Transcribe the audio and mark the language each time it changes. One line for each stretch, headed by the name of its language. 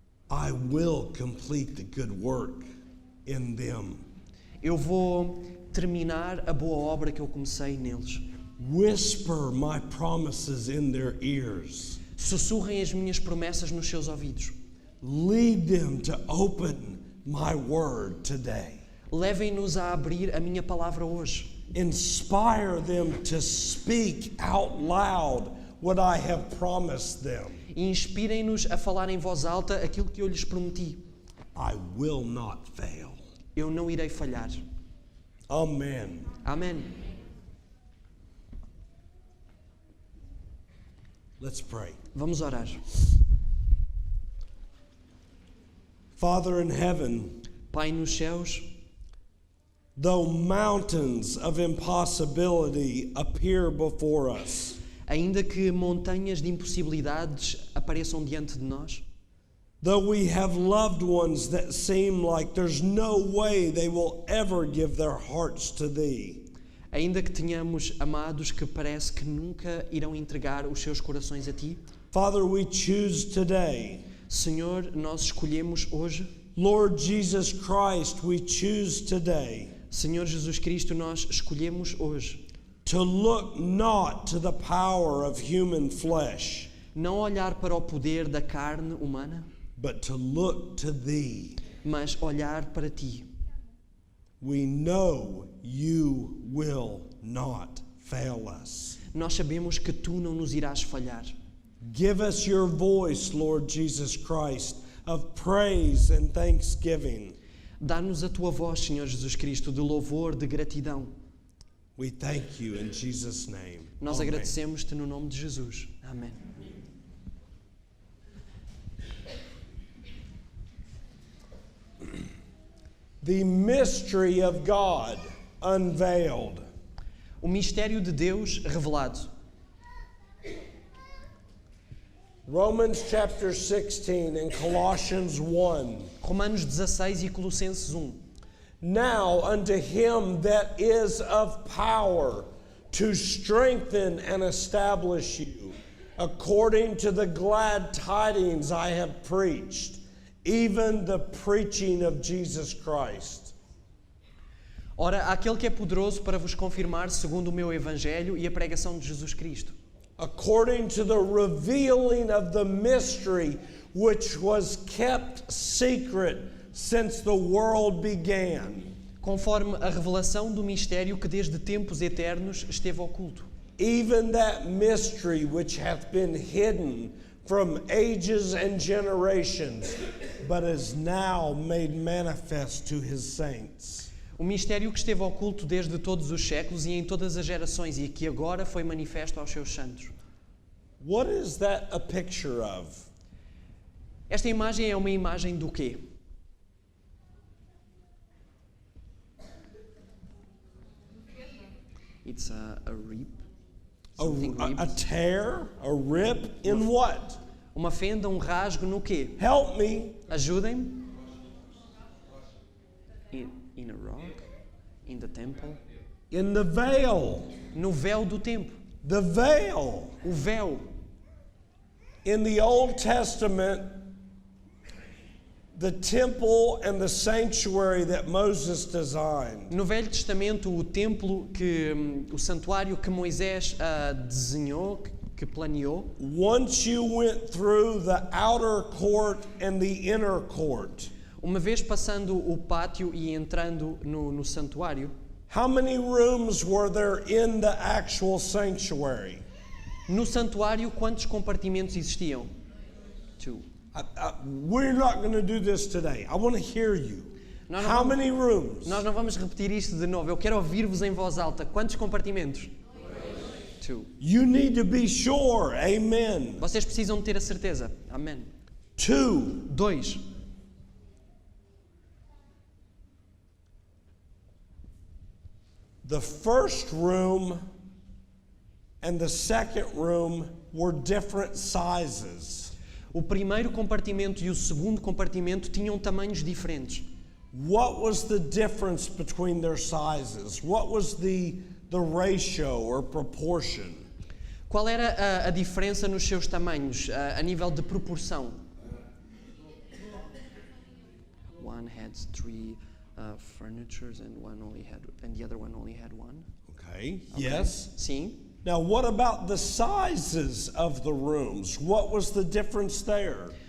English: I will complete the good work in them.
Portuguese: eu vou terminar a boa obra que eu comecei neles.
English: Whisper my promises in their ears.
Portuguese: Sussurrem as minhas promessas nos seus ouvidos.
English: Lead them to open my word today.
Portuguese: Levem-nos a abrir a minha palavra hoje.
English: Inspire them to speak out loud what I have promised them.
Portuguese: E inspirem-nos a falar em voz alta aquilo que eu lhes prometi.
English: I will not fail.
Portuguese: Eu não irei falhar.
English: Amen.
Portuguese: Amém.
English: Let's pray.
Portuguese: Vamos orar.
English: Father in heaven,
Portuguese: Pai nos céus,
English: though mountains of impossibility appear before us,
Portuguese: ainda que montanhas de impossibilidades apareçam diante de nós,
English: though we have loved ones that seem like there's no way they will ever give their hearts to Thee,
Portuguese: ainda que tenhamos amados que parece que nunca irão entregar os seus corações a Ti,
English: Father, we choose today.
Portuguese: Senhor, nós escolhemos hoje,
English: Lord Jesus Christ, we choose today
Portuguese: Senhor Jesus Cristo, nós escolhemos hoje
English: to look not to the power of human flesh,
Portuguese: não olhar para o poder da carne humana,
English: but to look to Thee.
Portuguese: mas olhar para Ti.
English: We know You will not fail us.
Portuguese: Nós sabemos que Tu não nos irás falhar.
English: Give us Your voice, Lord Jesus Christ, of praise and thanksgiving.
Portuguese: Dá-nos a Tua voz, Senhor Jesus Cristo, de louvor, de gratidão.
English: We thank You in Jesus' name.
Portuguese: Nós
English: Amen.
Portuguese: agradecemos-Te no nome de Jesus. Amém.
English: The mystery of God unveiled.
Portuguese: O mistério de Deus revelado.
English: Romans chapter 16 and Colossians 1.
Portuguese: Romanos 16 e Colossenses 1.
English: Now unto him that is of power to strengthen and establish you, according to the glad tidings I have preached, even the preaching of Jesus Christ.
Portuguese: Ora, aquele que é poderoso para vos confirmar segundo o meu evangelho e a pregação de Jesus Cristo,
English: According to the revealing of the mystery which was kept secret since the world began,
Portuguese: conforme a revelação do mistério que desde tempos eternos esteve oculto,
English: even that mystery which hath been hidden from ages and generations, but is now made manifest to his saints.
Portuguese: o mistério que esteve oculto desde todos os séculos e em todas as gerações e que agora foi manifesto aos seus santos.
English: What is that a picture of?
Portuguese: Esta imagem é uma imagem do quê?
English: It's a rip. Something A ripped. tear? A rip? In what?
Portuguese: Uma fenda, um rasgo no quê?
English: Help me.
Portuguese: Ajudem-me.
English: In a rock? In the temple? In the veil.
Portuguese: no véu do templo.
English: The veil.
Portuguese: O véu.
English: In the Old Testament, the temple and the sanctuary that Moses designed.
Portuguese: No Velho Testamento, o templo o santuário que Moisés desenhou, que planeou,
English: Once you went through the outer court and the inner court,
Portuguese: uma vez passando o pátio e entrando no santuário,
English: how many rooms were there in the actual sanctuary?
Portuguese: no santuário quantos compartimentos existiam?
English: 2. We're not going to do this today. I want to hear you.
Portuguese: Nós
English: How
Portuguese: não
English: many rooms?
Portuguese: Nós não vamos repetir isto de novo. Eu quero ouvir-vos em voz alta. Quantos compartimentos? 2.
English: You need to be sure. Amen.
Portuguese: Vocês precisam de ter a certeza. Amém. 2. 2.
English: The first room and the second room were different sizes.
Portuguese: O primeiro compartimento e o segundo compartimento tinham tamanhos diferentes.
English: What was the difference between their sizes? What was the ratio or proportion?
Portuguese: Qual era a diferença nos seus tamanhos, a nível de proporção?
English: One had 3 furnitures and the other one only had 1. Okay. Yes.
Portuguese: Sim.
English: Now, what about the sizes of the rooms? What was the difference there?